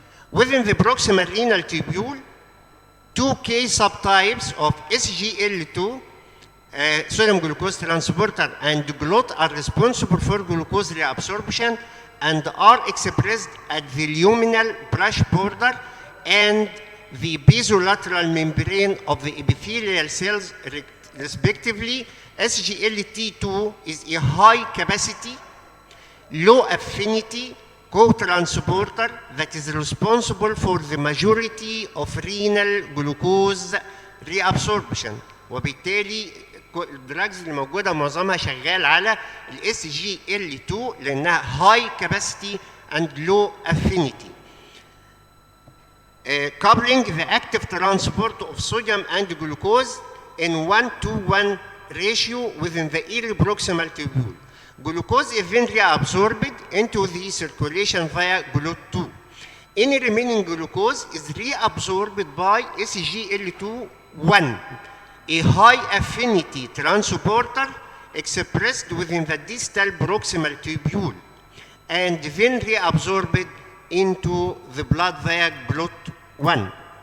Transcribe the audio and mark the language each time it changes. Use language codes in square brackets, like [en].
[en] Within the proximal renal tubule, 2K subtypes of SGL2 sodium glucose transporter and GLUT are responsible for glucose reabsorption and are expressed at the luminal brush border and the basolateral membrane of the epithelial cells respectively. SGLT2 is a high capacity, low affinity co-transporter that is responsible for the majority of renal glucose reabsorption. [ar] وبالتالي الدراجز اللي موجوده معظمها شغال على الاس جي ال 2 لانها [en] High capacity and low affinity. Coupling the active transport of sodium and glucose in 1:1 ratio within the early proximal tubule. Glucose is then reabsorbed into the circulation via GLUT2. Any remaining glucose is reabsorbed by SGL2-1, a high affinity transporter expressed within the distal proximal tubule, and then reabsorbed into the blood via GLUT1.